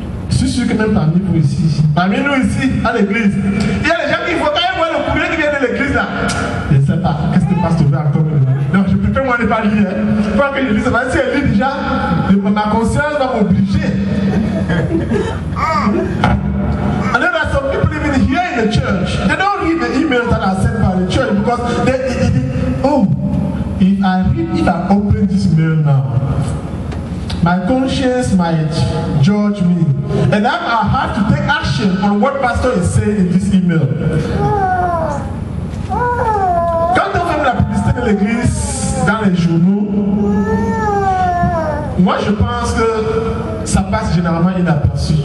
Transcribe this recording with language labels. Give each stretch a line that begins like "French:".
French: Je suis sûr que même parmi vous ici, parmi nous ici, à l'église, il y a des gens qui voient quand ils voient le courrier qui vient de l'église là. Je ne sais pas, qu'est-ce que le pasteur veut encore me demander? Non, je préfère moi ne pas lire. Il faut que je lise, si elle lit déjà, ma conscience va m'obliger.
English: And then there's some people even here in the church, they don't read the emails that are sent by the church because they oh, if I open this mail now, my conscience might judge me. And I have to take action on what pastor is saying in this email.
French: Quand on fait la publicité de l'église dans les journaux, moi je pense que ça passe généralement inaperçu.